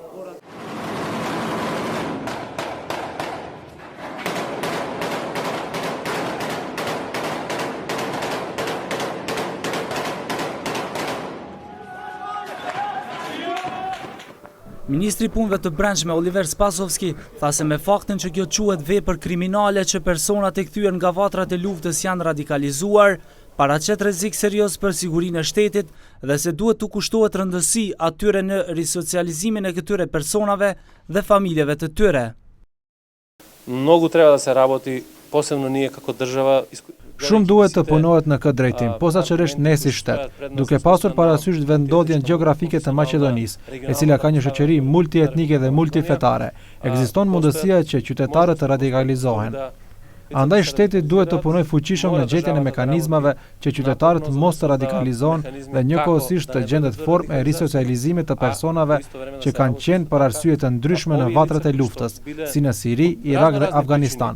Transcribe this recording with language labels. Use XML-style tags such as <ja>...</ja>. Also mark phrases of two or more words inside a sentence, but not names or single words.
<sq>Ministri i Punëve të Brendshme Oliver Spasovski tha se me faktin që kjo quhet vepër kriminale që personat e kthyer nga vatrat e luftës janë radikalizuar, paraqet rrezik serioz për sigurinë e shtetit dhe se duhet të kushtohet rëndësi atyre në risocializimin e këtyre personave dhe familjeve të tyre.</sq> <mk>Многу треба да се работи, посебно ние како држава.</mk> <sq>Shumë duhet të punohet në këtë drejtim, posaçërisht ne si shtet, duke pasur parasysh vendodjen gjeografike të Maqedonisë, e cila ka një shoqëri multietnike dhe multifetare. Ekziston mundësia që qytetarët të radikalizohen. Andaj shteti duhet të punojë fuqishëm në gjetjen e mekanizmave që qytetarët mos të radikalizohen dhe njëkohësisht të gjendet formë e risocializimit të personave që kanë qenë për arsye të ndryshme në vatrat e luftës, si në Siri, Irak dhe Afganistan.</sq>